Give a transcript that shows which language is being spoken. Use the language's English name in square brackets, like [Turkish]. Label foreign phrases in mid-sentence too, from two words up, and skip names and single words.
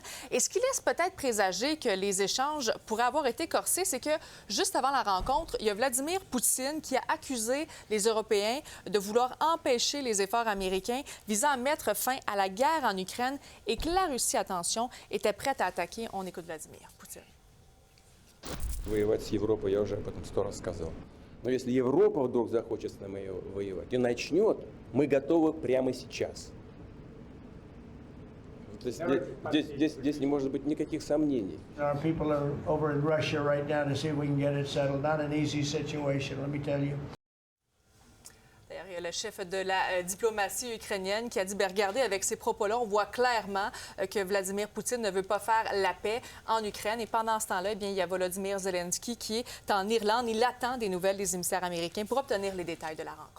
[French] Et ce qui laisse peut-être présager que les échanges pourraient avoir été corsés, c'est que juste avant la rencontre, il y a Vladimir Poutine qui a accusé les Européens de vouloir empêcher les efforts américains visant à mettre fin à la guerre en Ukraine et que la Russie, attention, était prête à attaquer. On écoute Vladimir Poutine. [Russian] Воевать с Европой я уже об этом 100 раз сказал. Но если Европа вдруг захочет с нами воевать и начнет, мы готовы прямо сейчас. Здесь не может быть никаких сомнений. [English] Our people are over in Russia right now to see if we can get it settled. Not an easy situation, let me tell you. [French] D'ailleurs, il y a le chef de la diplomatie ukrainienne qui a dit, bien, regardez, avec ces propos-là, on voit clairement que Vladimir Poutine ne veut pas faire la paix en Ukraine. Et pendant ce temps-là, eh bien, il y a Volodymyr Zelensky qui est en Irlande. Il attend des nouvelles des émissaires américains pour obtenir les détails de la rencontre.